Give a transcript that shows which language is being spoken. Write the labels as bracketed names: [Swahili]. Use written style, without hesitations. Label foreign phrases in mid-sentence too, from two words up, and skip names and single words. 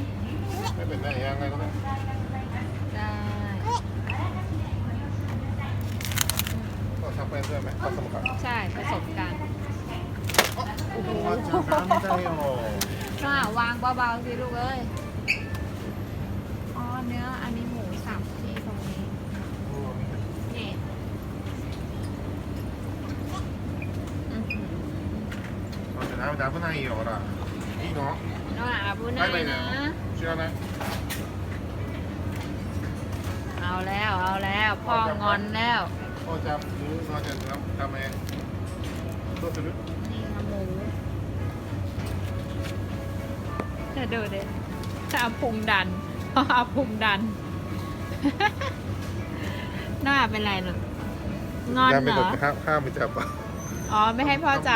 [Thai] ไม่เป็นได้ยังไงก็ได้ก็ทำไปด้วยไหมผสมกัน ใช่ผสมกัน โอ้โหไม่ได้หรอ วางเบาๆสิลูกเอ้ยเนื้ออันนี้หมูสับที่ตรงนี้นี่ [Japanese] 危ないよほらいいの危ないนะ 知らない [Thai] เอาแล้วพ่องอนแล้ว พ่อจับหมูมาจะทำเอง [Japanese] どうする [Thai] นี่หมูจะดูดิจะเอาพุงดันเอาพุงดันน่าเป็นไรหรองอนเหรอ ห้ามไม่จับ ไม่ให้พ่อจับ